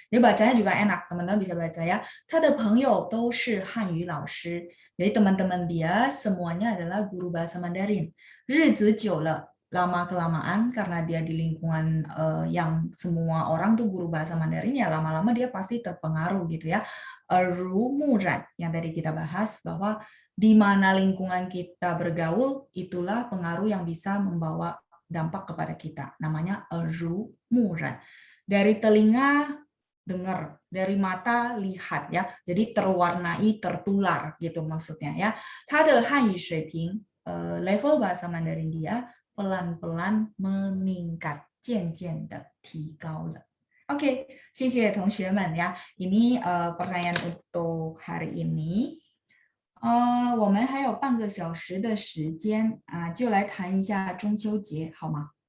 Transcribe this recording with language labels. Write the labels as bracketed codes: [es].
[id] Dia bacanya juga enak, teman-teman bisa baca ya. [zh] 他的朋友都是汉语老师. [id] Jadi teman-teman dia semuanya adalah guru bahasa Mandarin. [zh] 日子久了, [id] lama-kelamaan karena dia di lingkungan yang semua orang tuh guru bahasa Mandarin ya lama-lama dia pasti terpengaruh gitu ya. Rumuran yang tadi kita bahas bahwa di mana lingkungan kita bergaul itulah pengaruh yang bisa membawa dampak kepada kita. Namanya rumuran. Dari telinga dengar, dari mata lihat ya. Jadi terwarnai, tertular gitu maksudnya ya. [zh] 他的汉语水平 [id] level bahasa Mandarin dia pelan-pelan meningkat, [zh] 渐渐地提高了. Oke, 谢谢同学们ya. [id] Ini pertanyaan untuk hari ini. [zh] 我们还有半个小时的时间就来谈一下中秋节好吗?